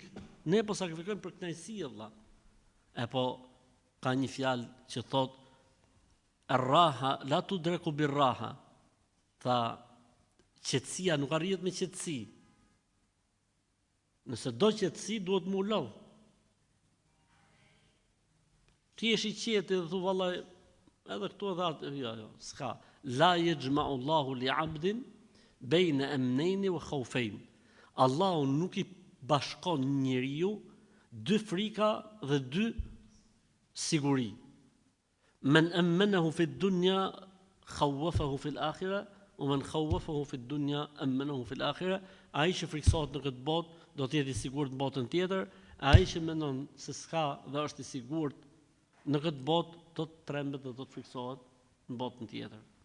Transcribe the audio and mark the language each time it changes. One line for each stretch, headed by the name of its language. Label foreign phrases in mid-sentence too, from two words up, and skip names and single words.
Albanian: Ne po sakrifikojmë për kënaqësi vlla. E po ka një fjalë që thot
Arabic: الراحة لا تدرك بالراحة.
Albanian: Tha qetësia nuk arrihet me qetësi. Nëse do qetësi duhet më lodh. Ti je i qetë dhe thu vallai edhe këtu edhe jo, s'ka.
Arabic: لا يجمع الله لعبد بين أمنين وخوفين.
Albanian: Allahu nuk i bashkon njeriu dy frika dhe dy siguri.
Arabic: من أمنه في الدنيا خوفه في الآخرة ومن خوفه في الدنيا أمنه في الآخرة.
Albanian: Ai që friksohet në këtë botë do të jetë i sigurt në botën tjetër, ai që mendon se s'ka dhe është i sigurt në këtë botë do të trembet dhe do të friksohet në botën tjetër.